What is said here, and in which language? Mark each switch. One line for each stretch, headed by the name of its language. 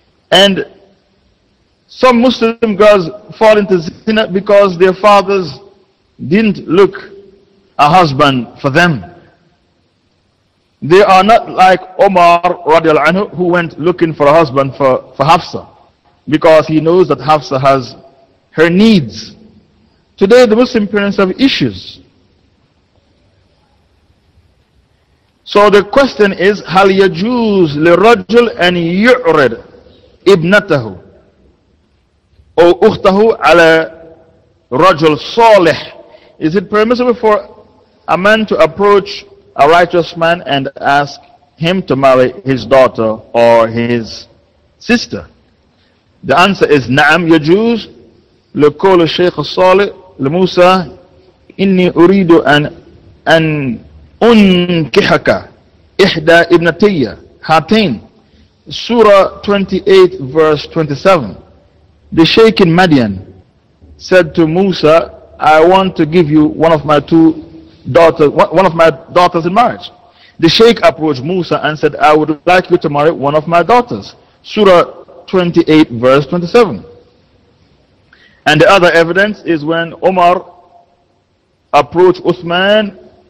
English: And some Muslim girls fall into zina because their fathers didn't look a husband for them. They are not like Omar radiallahu anhu, who went looking for a husband for Hafsa because he knows that Hafsa has her needs. Today the Muslim parents have issues. So the question is,
Arabic: هل يجوز للرجل أن يعرض ابنته أو أخته على رجل صالح?
English: Is it permissible for a man to approach a righteous man and ask him to marry his daughter or his sister? The answer is
Arabic: نعم يجوز. لقول الشيخ الصالح لموسى إني أريد أن أنكحك إحدى ابنتي هاتين.
English: Surah 28 verse 27. The Sheikh in Madian said to Musa, I want to give you one of my daughters in marriage. The Sheikh approached Musa and said, I would like you to marry one of my daughters. Surah 28 verse 27. And the other evidence is when Omar approached Uthman.